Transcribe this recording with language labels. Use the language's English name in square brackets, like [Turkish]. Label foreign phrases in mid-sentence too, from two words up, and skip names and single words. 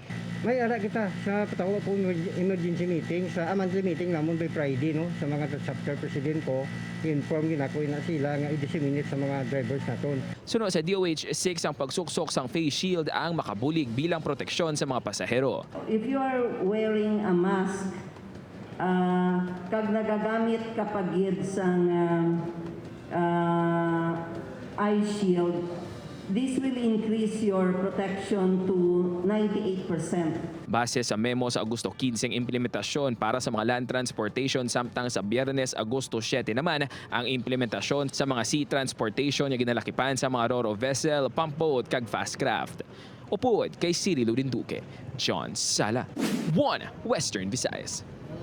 [Hiligaynon] May ara kita sa patawa po [English] emergency meeting [Hiligaynon] sa [English] monthly meeting [Hiligaynon] namon [English] by Friday [Hiligaynon] no sa mga [English] chapter president [Hiligaynon] ko inform ginako na sila nga i-disseminate sa mga drivers naton. Sunod sa DOH 6 ang pagsuksok sang [English] face shield [Hiligaynon] ang makabulig bilang proteksyon sa mga pasahero. [English] If you are wearing a mask, [Hiligaynon] kag nagagamit kapag gid sang [English] eye shield, this will increase your protection to 98%. [Hiligaynon] Base sa memo sa Agosto 15 implementasyon para sa mga [English] land transportation [Hiligaynon] samtang sa Biyernes Agosto 7 naman ang implementasyon sa mga [English] sea transportation [Hiligaynon] nga ginalakipan sa mga [English] ro-ro vessel, pump boat [Hiligaynon] kag [English] fast craft. [Hiligaynon] Upuod kay Cirilo Duque, John Sala, 1 Western Visayas.